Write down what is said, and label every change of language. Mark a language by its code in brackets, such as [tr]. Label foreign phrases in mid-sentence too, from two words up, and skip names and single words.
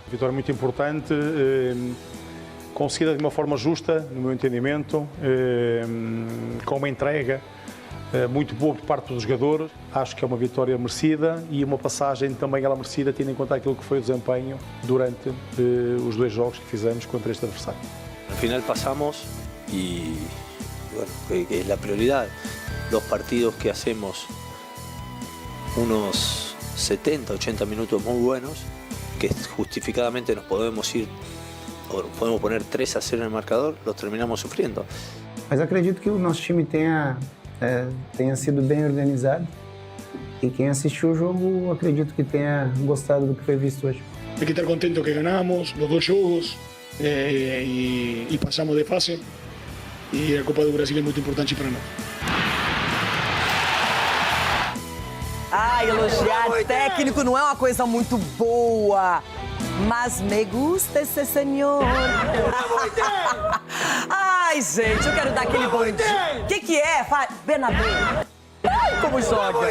[pt] Vitória muito importante, conseguida de uma forma justa, no meu entendimento, com uma entrega muito boa por parte dos jogadores. Acho que é uma vitória merecida e uma passagem também ela merecida, tendo em conta aquilo que foi o desempenho durante os 2 jogos que fizemos contra este adversário. [es] Al final pasamos y bueno, que es la prioridad. 2 partidos que hacemos unos 70, 80 minutos muy buenos, que justificadamente nos podemos ir, ou podemos poner 3-0 en el marcador, los terminamos sufriendo. [pt] Mas acredito que o nosso time tenha sido bem organizado e quem assistiu o jogo acredito que tenha gostado do que foi visto hoje. [es] Hay que estar contento que ganamos los 2 jogos y pasamos de fase y la Copa do Brasil es muy importante para nós. [pt] Elogiar técnico não é uma coisa muito boa. Mas [es] me gusta [pt] esse senhor. Ai, gente, eu quero dar aquele bom dia. O que é? Bernabé. Ai, como joga.